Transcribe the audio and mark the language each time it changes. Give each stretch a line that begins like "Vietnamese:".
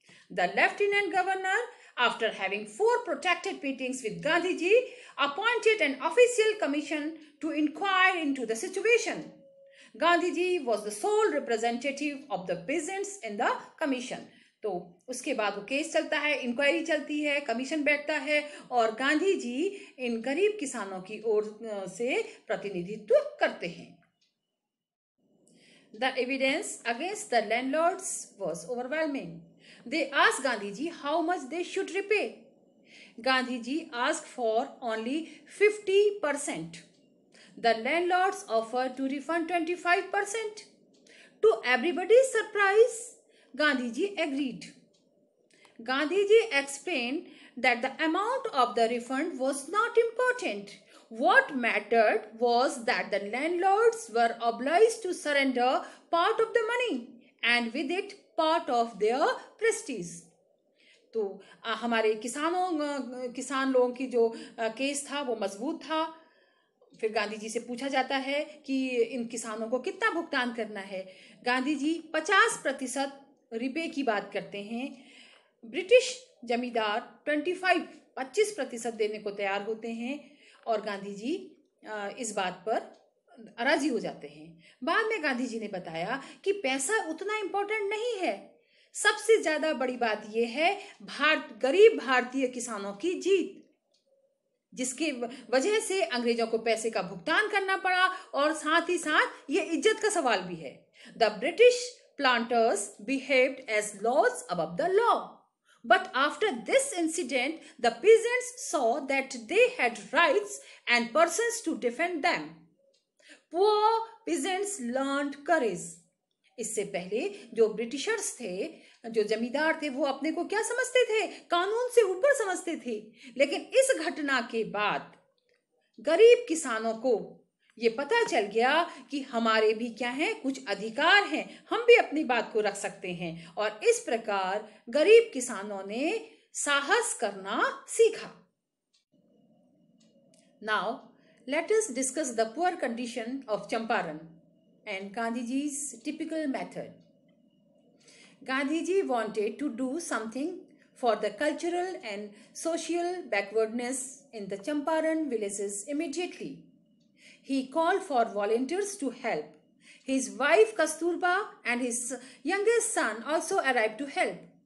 English: The Lieutenant Governor, after having 4 protracted meetings with Gandhiji, appointed an official commission to inquire into the situation. Gandhiji was the sole representative of the peasants in the commission.
Hindi: तो उसके बाद वो case चलता है, inquiry चलती है, commission बैठता है और गांधी जी इन गरीब किसानों की ओर से प्रतिनिधित्व करते हैं।
English: The evidence against the landlords was overwhelming. They asked Gandhiji how much they should repay. Gandhiji asked for only 50%. The landlords offered to refund 25%. To everybody's surprise, Gandhiji agreed. Gandhiji explained that the amount of the refund was not important. What mattered was that the landlords were obliged to surrender part of the money and with it part of their prestige.
Hindi: तो हमारे किसान लोगों की जो case था वो मजबूत था। फिर गांधी जी से पूछा जाता है कि इन किसानों को कितना भुगतान करना है। गांधी जी 50% रुपए की बात करते हैं। ब्रिटिश जमींदार 25% देने को तैयार होते हैं और गांधी जी इस बात पर राजी हो जाते हैं। बाद में गांधी जी ने बताया कि पैसा उतना इम्पोर्टेंट नहीं है, सबसे ज्यादा बड़ी बात यह है गरीब भारतीय किसानों की जीत, जिसके वजह से अंग्रेजों को पैसे का भुगतान करना पड़ा और साथ ही साथ ये इज्जत का सवाल भी है।
English: The British planters behaved as lords above the law. But after this incident, the peasants saw that they had rights and persons to defend them. Poor peasants learned courage.
Hindi: इससे पहले जो ब्रिटिशर्स थे, जो जमींदार थे, वो अपने को क्या समझते थे? कानून से ऊपर समझते थे। लेकिन इस घटना के बाद गरीब किसानों को ये पता चल गया कि हमारे भी क्या है, कुछ अधिकार हैं, हम भी अपनी बात को रख सकते हैं। और इस प्रकार गरीब किसानों ने साहस करना सीखा।
English: Now let us discuss the poor condition of Champaran and Gandhiji's typical method. Gandhiji wanted to do something for the cultural and social backwardness in the Champaran villages immediately. He called for volunteers to help. His wife Kasturba and his youngest son also arrived to help.